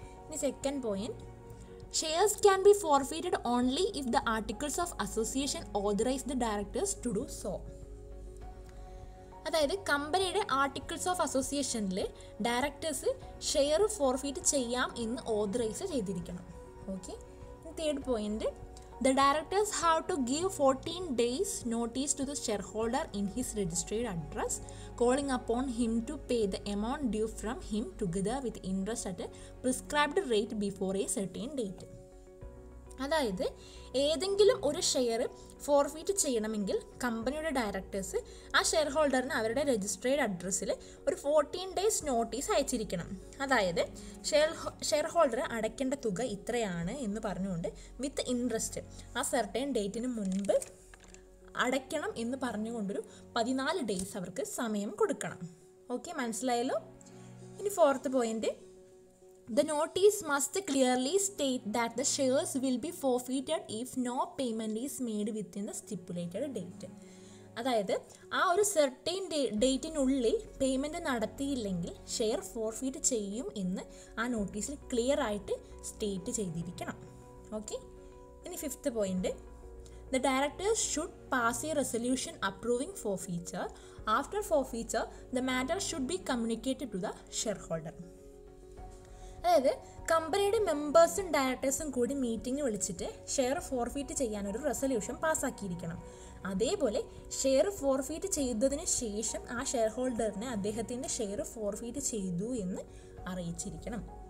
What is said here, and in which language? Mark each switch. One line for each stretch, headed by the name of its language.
English: ഇനി second point, shares can be forfeited only if the articles of association authorise the directors to do so.
Malayalam: അതായത് കമ്പനിയുടെ articles of അസോസിയേഷനിൽ directors share forfeit ചെയ്യാം എന്ന് authorise ചെയ്തിരിക്കണം. Okay.
English: Third point, the directors have to give 14 days notice to the shareholder in his registered address, calling upon him to pay the amount due from him together with interest at a prescribed rate before a certain date.
Malayalam: അതായത് ഏതെങ്കിലും ഒരു share forfeit ചെയ്യണമെങ്കിൽ കമ്പനിയുടെ directors ആ share ഹോൾഡറിന് അവരുടെ registered അഡ്രസ്സിൽ ഒരു 14 days notice അയച്ചിരിക്കണം. അതായത് ഷെയർ ഹോൾഡർ അടയ്ക്കേണ്ട തുക ഇത്രയാണ് എന്ന് പറഞ്ഞുകൊണ്ട് വിത്ത് ഇൻട്രസ്റ്റ് ആ സെർട്ടൈൻ ഡേറ്റിന് മുൻപ് അടയ്ക്കണം എന്ന് പറഞ്ഞുകൊണ്ടൊരു 14 days അവർക്ക് സമയം കൊടുക്കണം. ഓക്കെ, മനസ്സിലായല്ലോ. ഇനി
English: Fourth point, the notice must clearly state that the shares will be forfeited if no payment is made within the stipulated date.
Malayalam: അതായത് ആ ഒരു സെർട്ടൈൻ ഡേറ്റിനുള്ളിൽ പേയ്മെൻറ്റ് നടത്തിയില്ലെങ്കിൽ ഷെയർ ഫോർഫീറ്റ് ചെയ്യും എന്ന് ആ നോട്ടീസിൽ ക്ലിയർ ആയിട്ട് സ്റ്റേറ്റ് ചെയ്തിരിക്കണം. ഓക്കെ.
English: ഇനി fifth point, the directors should pass a resolution approving forfeiture. After forfeiture, the matter should be communicated to the shareholder.
Malayalam: അതായത് കമ്പനിയുടെ മെമ്പേഴ്സും ഡയറക്ടേഴ്സും കൂടി മീറ്റിംഗ് വിളിച്ചിട്ട് ഷെയർ ഫോർഫീറ്റ് ചെയ്യാനൊരു റെസൊല്യൂഷൻ പാസ്സാക്കിയിരിക്കണം. അതേപോലെ ഷെയർ ഫോർഫീറ്റ് ചെയ്തതിന് ശേഷം ആ ഷെയർ ഹോൾഡറിനെ അദ്ദേഹത്തിൻ്റെ ഷെയർ ഫോർഫീറ്റ് ചെയ്തു എന്ന് അറിയിച്ചിരിക്കണം.